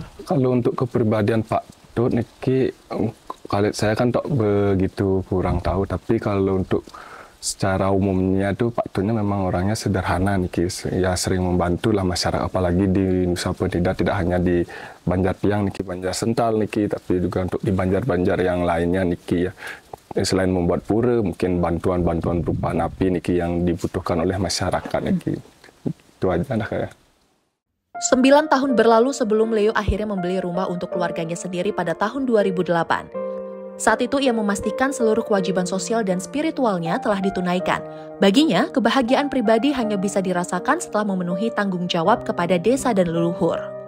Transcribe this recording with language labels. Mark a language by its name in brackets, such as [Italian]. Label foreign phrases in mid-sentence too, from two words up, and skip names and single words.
[Indonesian] Kalau untuk kepribadian Pak Tut niki, kalau saya kan tak begitu kurang tahu, tapi kalau untuk secara umumnya tuh Pak Tutnya memang orangnya sederhana niki, ya sering membantu lah masyarakat, apalagi di Nusa Penida, tidak hanya di Banjar Piang niki, Banjar Sental niki, tapi juga untuk di banjar-banjar yang lainnya niki ya. Selain membuat pura, mungkin bantuan-bantuan berupa napi niki yang dibutuhkan oleh masyarakat niki. Itu aja lah kayak. 9 tahun berlalu sebelum Leo akhirnya membeli rumah untuk keluarganya sendiri pada tahun 2008. Saat itu ia memastikan seluruh kewajiban sosial dan spiritualnya telah ditunaikan. Baginya, kebahagiaan pribadi hanya bisa dirasakan setelah memenuhi tanggung jawab kepada desa dan leluhur.